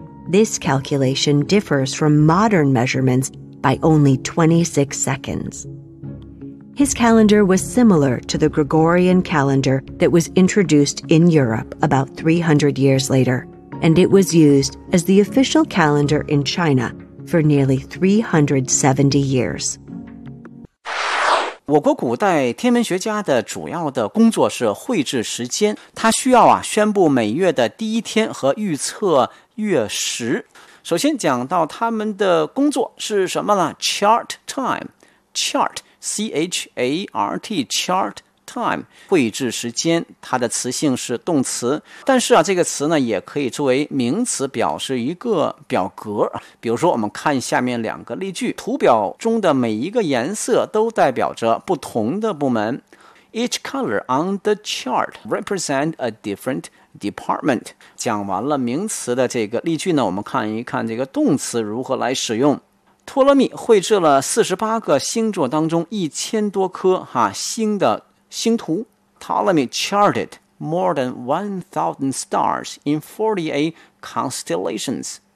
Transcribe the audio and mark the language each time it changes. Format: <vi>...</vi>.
<en>This calculation differs from modern measurements by only 26 seconds. His calendar was similar to the Gregorian calendar that was introduced in Europe about 300 years later, and it was used as the official calendar in China for nearly 370 years.</en> <zh>我国古代天文学家的主要的工作是绘制时间，他需要啊宣布每月的第一天和预测月食。首先讲到他们的工作是什么呢 ？</zh> <en>Chart time，chart chart, chart time,</en> <zh>绘制时间，它的词性是动词。但是啊，这个词呢也可以作为名词表示一个表格。比如说我们看下面两个例句，图表中的每一个颜色都代表着不同的部门。</zh> <en>Each color on the chart represents a different department.</en> <zh>讲完了名词的这个例句呢，我们看一看这个动词如何来使用。托勒密绘制了48个星座当中1000多颗星的星图。</zh> <en>Ptolemy charted more than 1,000 stars in 48 constellations.</en>